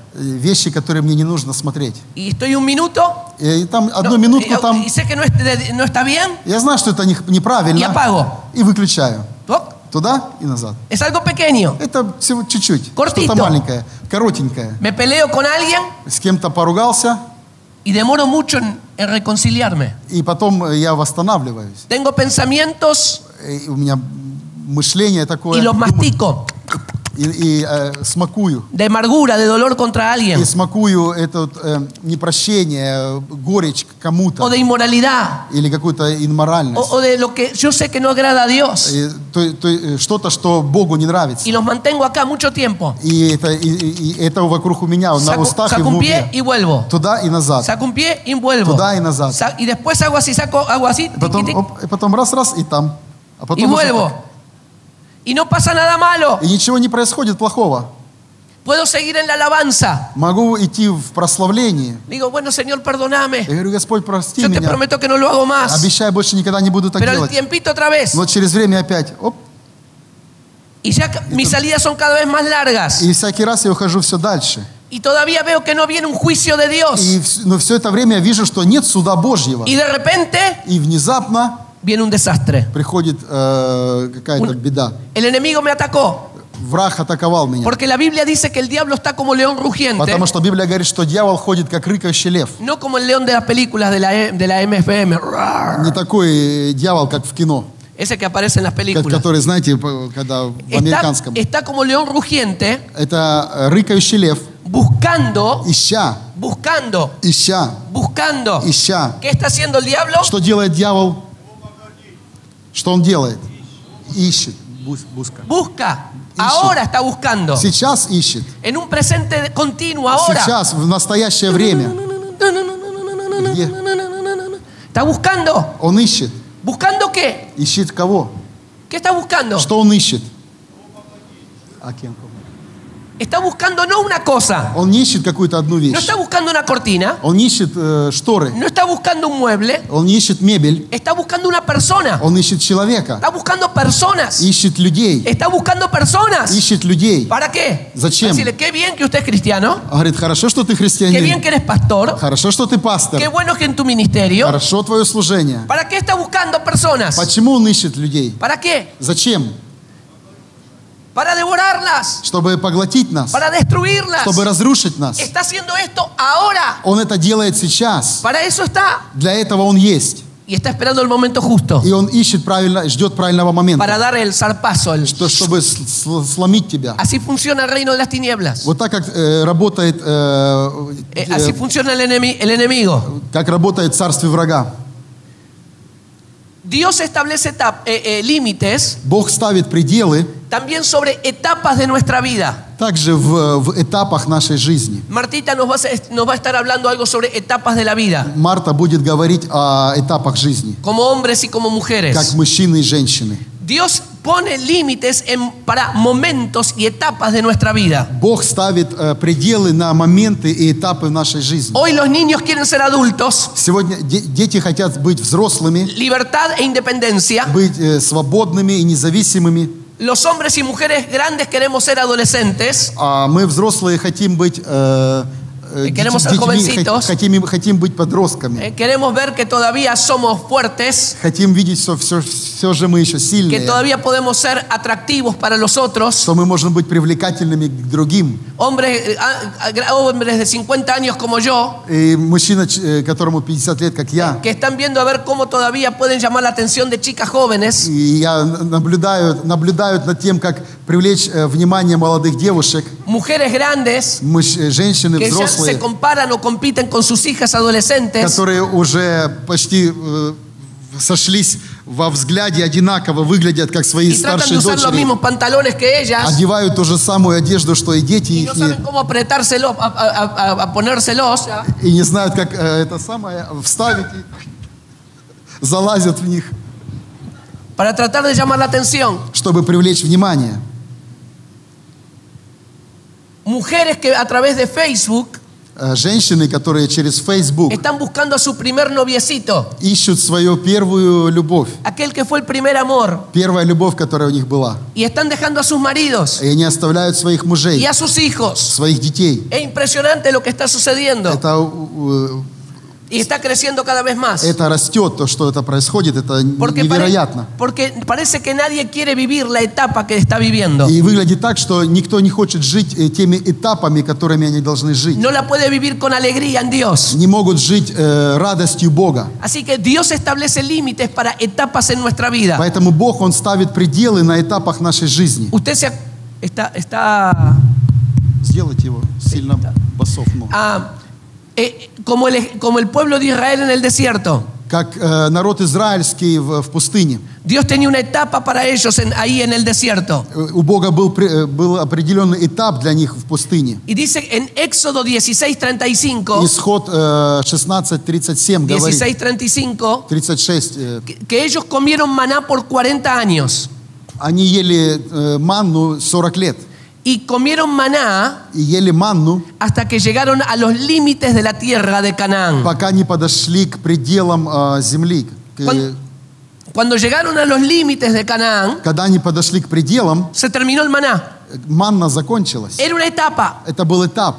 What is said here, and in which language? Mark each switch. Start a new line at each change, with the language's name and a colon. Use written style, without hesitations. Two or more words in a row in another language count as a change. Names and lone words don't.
Russian: Вещи, которые мне не нужно смотреть.
Spanish: Y estoy un minuto.
Russian: И там одну
Spanish: No,
Russian: минутку там,
Spanish: y sé que no está bien.
Russian: я знаю, что это неправильно,
Spanish: Y apago.
Russian: и выключаю. Op, Туда и назад.
Spanish: Es algo pequeño.
Russian: Это всего чуть-чуть,
Spanish: Cortito.
Russian: что-то маленькое, коротенькое.
Spanish: Me peleo con alguien
Russian: С кем-то поругался,
Spanish: y demoro mucho en reconciliarme.
Russian: и потом я восстанавливаюсь.
Spanish: Tengo pensamientos
Russian: И у меня мышление такое,
Spanish: y los mastico.
Russian: и смакую.
Spanish: De amargura, de dolor contra alguien.
Russian: И смакую это непрощение, горечь кому-то.
Spanish: O de inmoralidad.
Russian: Или какую-то инморальность.
Spanish: O de lo que yo sé que no agrada a Dios.
Russian: Что-то, что Богу не нравится.
Spanish: Y los mantengo acá mucho tiempo.
Russian: И это вокруг у меня, на устах и в
Spanish: Saco un
Russian: уме.
Spanish: pie y vuelvo.
Russian: Туда и назад.
Spanish: Saco un pie y vuelvo.
Russian: Туда и назад.
Spanish: Y después hago así, hago así.
Russian: И потом раз, и там. А потом
Spanish: Y vuelvo. Y no pasa nada malo.
Russian: И ничего не происходит плохого.
Spanish: Puedo seguir en la alabanza.
Russian: Могу идти в прославление.
Spanish: Digo, bueno, Señor, perdóname.
Russian: Я говорю, Господь, прости
Spanish: Yo te
Russian: меня.
Spanish: prometo que no lo hago más.
Russian: Обещаю, больше никогда не буду так
Spanish: Pero al
Russian: делать.
Spanish: tiempito otra vez.
Russian: Но через время опять, оп,
Spanish: Y ya mis salidas son cada vez más largas.
Russian: и всякий раз я ухожу все дальше.
Spanish: Y todavía veo que no viene un juicio de Dios.
Russian: Но все это время я вижу, что нет суда Божьего.
Spanish: Y de repente
Russian: И внезапно
Spanish: viene un desastre.
Russian: приходит какая-то беда.
Spanish: El enemigo me atacó.
Russian: Враг атаковал меня.
Spanish: Porque la Biblia dice que el diablo está como león rugiente.
Russian: Потому что Библия говорит, что дьявол ходит как рыкающий лев.
Spanish: No como el león de las películas de la MFM.
Russian: Не такой дьявол, как в кино.
Spanish: Ese que aparece en las películas.
Russian: Который, знаете, когда в американском.
Spanish: Está como león rugiente.
Russian: Это рыкающий лев.
Spanish: Buscando.
Russian: Ища.
Spanish: Buscando.
Russian: Ища.
Spanish: ¿Qué está haciendo el diablo?
Russian: Что делает дьявол? Что он делает? Ищет.
Spanish: Busca. Ahora está buscando.
Russian: Сейчас ищет.
Spanish: En un presente continuo ahora.
Russian: Сейчас, в настоящее время. Где?
Spanish: Está buscando.
Russian: Он ищет.
Spanish: ¿Buscando qué?
Russian: Ищет кого?
Spanish: ¿Qué está buscando?
Russian: Что он ищет? А кем?
Spanish: Está buscando no una cosa.
Russian: Он не ищет какую-то одну вещь.
Spanish: No está buscando una cortina.
Russian: Он не ищет шторы.
Spanish: No está buscando un mueble.
Russian: Он не ищет мебель.
Spanish: Está buscando una persona.
Russian: Он ищет человека.
Spanish: Está buscando personas.
Russian: Ищет людей.
Spanish: Está buscando personas.
Russian: Ищет людей.
Spanish: ¿Para qué?
Russian: Зачем?
Spanish: Decirle, qué bien que usted es cristiano.
Russian: Он говорит, хорошо, что ты
Spanish: Qué bien
Russian: христианин.
Spanish: que eres pastor.
Russian: Хорошо, что ты пастор.
Spanish: Qué bueno que en tu ministerio.
Russian: Хорошо твое служение.
Spanish: ¿Para qué está buscando personas?
Russian: Почему он ищет людей?
Spanish: ¿Para qué?
Russian: Зачем?
Spanish: Para devorarlas.
Russian: Чтобы поглотить нас.
Spanish: Para destruirlas.
Russian: Чтобы разрушить нас.
Spanish: Está haciendo esto ahora.
Russian: Он это делает сейчас.
Spanish: Para eso está.
Russian: Для этого он есть.
Spanish: Y está esperando el momento justo.
Russian: И он ищет правильно, ждет правильного момента.
Spanish: Para dar el zarpazo.
Russian: Чтобы сломить тебя.
Spanish: Así funciona el reino de las tinieblas.
Russian: Вот так как работает
Spanish: Así funciona el enemigo.
Russian: как работает царствие врага.
Spanish: Dios establece límites
Russian: Бог ставит пределы
Spanish: también sobre etapas de nuestra vida.
Russian: также в этапах нашей жизни.
Spanish: Martita nos va a estar hablando algo sobre etapas de la vida,
Russian: Марта будет говорить о этапах жизни,
Spanish: como hombres y como mujeres.
Russian: как мужчины и женщины.
Spanish: Dios pone límites para momentos y etapas de nuestra vida.
Russian: Бог ставит пределы на моменты и этапы в нашей жизни.
Spanish: Hoy los niños quieren ser adultos,
Russian: Сегодня дети хотят быть взрослыми,
Spanish: libertad e independencia.
Russian: быть свободными и независимыми.
Spanish: Los hombres y mujeres grandes queremos ser adolescentes.
Russian: А мы, взрослые, хотим быть
Spanish: Queremos ser jovencitos.
Russian: хотим быть подростками.
Spanish: Queremos ver que todavía somos fuertes,
Russian: Хотим видеть, что все же мы еще
Spanish: que
Russian: сильные,
Spanish: todavía podemos ser atractivos para los otros.
Russian: что мы можем быть привлекательными к другим.
Spanish: Hombres de 50 años como yo,
Russian: И мужчина, которому 50 лет, как я,
Spanish: que están viendo a ver cómo todavía pueden llamar la atención de chicas jóvenes.
Russian: и я наблюдают над тем, как привлечь внимание молодых девушек,
Spanish: Mujeres grandes
Russian: женщины
Spanish: que ya
Russian: взрослые,
Spanish: se comparan o compiten con sus hijas adolescentes.
Russian: которые уже почти сошлись во взгляде, одинаково выглядят, как свои
Spanish: Y tratan de
Russian: старшие
Spanish: usar los
Russian: дочери,
Spanish: mismos pantalones que ellas
Russian: одевают ту же самую одежду, что и дети
Spanish: y
Russian: их,
Spanish: no saben cómo apretárselos, a ponérselos.
Russian: и не знают, как это самое вставить, и залазят в них,
Spanish: Para tratar de llamar la atención.
Russian: чтобы привлечь внимание.
Spanish: Mujeres que a través de Facebook
Russian: Женщины, которые через Facebook
Spanish: están buscando a su primer noviecito,
Russian: ищут свою первую любовь,
Spanish: aquel que fue el primer amor,
Russian: первая любовь, которая у них была.
Spanish: y están dejando a sus maridos
Russian: И они оставляют своих мужей,
Spanish: y a sus hijos.
Russian: своих детей.
Spanish: Es impresionante lo que está sucediendo y está creciendo cada vez más.
Russian: Это растет, то, что это происходит, это
Spanish: Porque
Russian: невероятно.
Spanish: parece que nadie quiere vivir la etapa que está viviendo.
Russian: И выглядит так, что никто не хочет жить теми этапами, которыми они должны жить.
Spanish: No la puede vivir con alegría en Dios.
Russian: Не могут жить радостью Бога.
Spanish: Así que Dios establece límites para etapas en nuestra vida.
Russian: Поэтому Бог, Он ставит пределы на этапах нашей жизни.
Spanish: Usted está
Russian: Сделайте его сильно басов.
Spanish: como el pueblo de Israel en el desierto.
Russian: Как народ израильский в пустыне.
Spanish: Dios tenía una etapa para ellos ahí en el desierto.
Russian: У Бога был определенный этап для них в пустыне.
Spanish: Y dice en Éxodo 16:35,
Russian: Исход 16:37 говорит, 16:35, 36.
Spanish: que ellos comieron maná por 40 años.
Russian: Они ели манну 40 лет.
Spanish: Y comieron maná
Russian: И ели манну,
Spanish: hasta que llegaron a los límites de la tierra de Canaán.
Russian: пока не подошли к пределам земли.
Spanish: Cuando llegaron a los límites de Canaán,
Russian: Когда они подошли к пределам,
Spanish: se terminó el maná.
Russian: манна закончилась.
Spanish: Era una etapa
Russian: Это был этап.